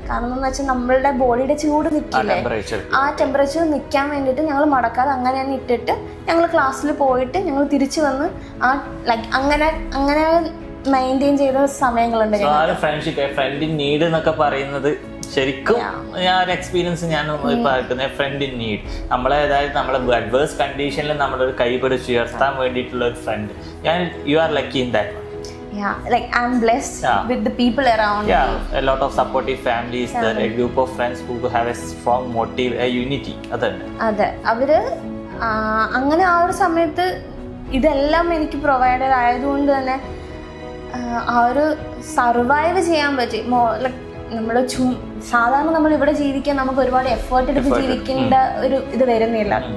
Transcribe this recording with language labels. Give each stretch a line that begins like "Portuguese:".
Malayalam: കാരണം എന്ന് വെച്ചാൽ നമ്മളുടെ ബോഡിയുടെ ചൂട് നിൽക്കില്ലേ, ആ ടെമ്പറേച്ചർ നിൽക്കാൻ വേണ്ടിയിട്ട് ഞങ്ങൾ മടക്കാതെ അങ്ങനെ തന്നെ ഇട്ടിട്ട് ഞങ്ങൾ ക്ലാസ്സിൽ പോയിട്ട് ഞങ്ങൾ തിരിച്ചു വന്ന് ആ ലൈക്ക് അങ്ങനെ മെയിൻറ്റെയിൻ ചെയ്ത സമയങ്ങളുണ്ട്. ഫ്രണ്ട്ഷിപ്പ്, ഫ്രണ്ട് ഇൻ നീഡ് എന്നൊക്കെ പറയുന്നത് ശരിക്കും ഞാൻ ഒരു എക്സ്പീരിയൻസ് ഞാൻ ഇപ്പോൾ ഫ്രണ്ട് ഇൻ നീഡ്. അതായത് നമ്മളെ അഡ്വേഴ്സ് കണ്ടീഷനിൽ നമ്മളൊരു കൈ പിടിച്ച് ഉയർത്താൻ വേണ്ടിയിട്ടുള്ള ഒരു front.
English: You are lucky in that. Yeah, like I'm blessed with the people around me. A lot of supportive families, a group of friends who have a strong motive, a unity.
Malayalam: അതെ, അവര് അങ്ങനെ ആ ഒരു സമയത്ത് ഇതെല്ലാം എനിക്ക് provided ആയതുകൊണ്ട് തന്നെ ആ ഒരു സർവൈവ് ചെയ്യാൻ പറ്റി. ലൈക്ക് നമ്മൾ സാധാരണ നമ്മൾ ഇവിടെ ജീവിക്കാൻ നമുക്ക് ഒരുപാട് എഫേർട്ട് എടുത്ത് ജീവിക്കേണ്ട ഒരു ഇത് വരുന്നില്ല.